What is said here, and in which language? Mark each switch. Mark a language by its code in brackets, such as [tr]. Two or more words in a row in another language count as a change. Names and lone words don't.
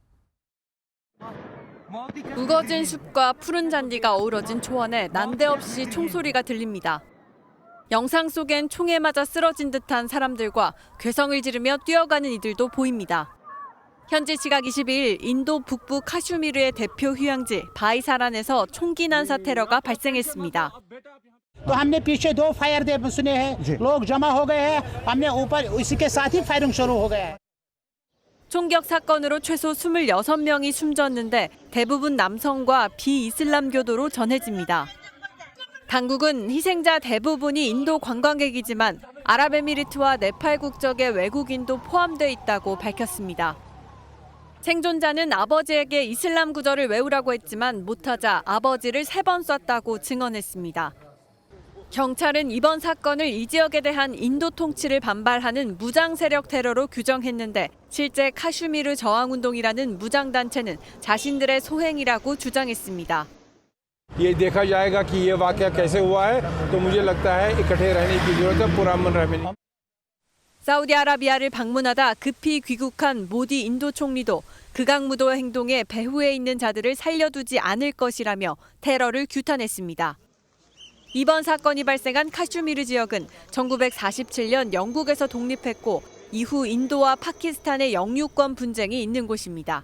[ko] 우거진 숲과 푸른 잔디가 어우러진 초원에 난데없이 총소리가 들립니다. 영상 속엔 총에 맞아 쓰러진 듯한 사람들과 괴성을 지르며 뛰어가는 이들도 보입니다. 현지 시각 22일 인도 북부 카슈미르의 대표 휴양지 바이사란에서 총기 난사 테러가 발생했습니다. [hi] तो हमने पीछे दो फायर दे सुने हैं लोग जमा हो गए हैं हमने ऊपर इसी के साथ ही फायरिंग शुरू हो गया है. [ko] 총격 사건으로 최소 26명이 숨졌는데 대부분 남성과 비이슬람교도로 전해집니다. 당국은 희생자 대부분이 인도 관광객이지만 아랍에미리트와 네팔 국적의 외국인도 포함돼 있다고 밝혔습니다. 생존자는 아버지에게 이슬람 구절을 외우라고 했지만 못하자 아버지를 3번 쐈다고 증언했습니다. 경찰은 이번 사건을 이 지역에 대한 인도 통치를 반발하는 무장 세력 테러로 규정했는데 실제 카슈미르 저항운동이라는 무장단체는 자신들의 소행이라고 주장했습니다. [hi] ये देखा जाएगा कि ये वाकया कैसे हुआ है तो मुझे लगता है इकट्ठे रहने की जरूरत है पुरअमन रहने. [ko] 사우디아라비아를 방문하다 급히 귀국한 모디 인도 총리도 극악무도의 행동에 배후에 있는 자들을 살려두지 않을 것이라며 테러를 규탄했습니다. 이번 사건이 발생한 카슈미르 지역은 1947년 영국에서 독립했고 이후 인도와 파키스탄의 영유권 분쟁이 있는 곳입니다.